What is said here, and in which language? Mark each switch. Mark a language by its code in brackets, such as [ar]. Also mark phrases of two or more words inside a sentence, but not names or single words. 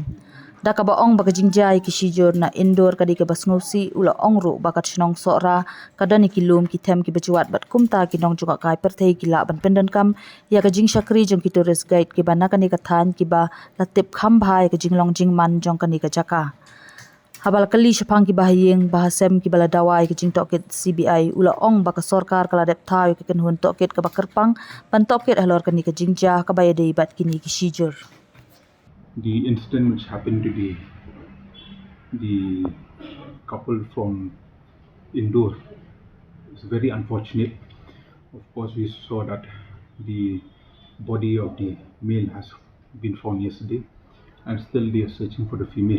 [kha] Da ka ba ong ba ka Jingja ki kisijur na indoor ka di ka basngosi ula ong ru ba ka chnong Sohra ka dani ki lum ki them ki bajuat bat kumta ki Nongjngoh kai Pyrthei ki la ban pendan kam ya ka jing shakri jong ki [en] tourist guide [kha] ki bana ka ne ka than ki ba latip kham bhai ka jinglong jingman jong ka ni ka jaka. Habal kali shapang ki bahayeng bahasem ki bala dawai ki jing toket CBI ula ong ba ka sorkar kala dep thaw ki kan hun toket ka bakarpang ban toket halor ka ni ka Jingja ka baya day bat ki ni ki shijur. [en] The incident which happened today, the couple from Indore, is very unfortunate. Of course, we saw that the body of the male has been found yesterday, and still they are searching for the female.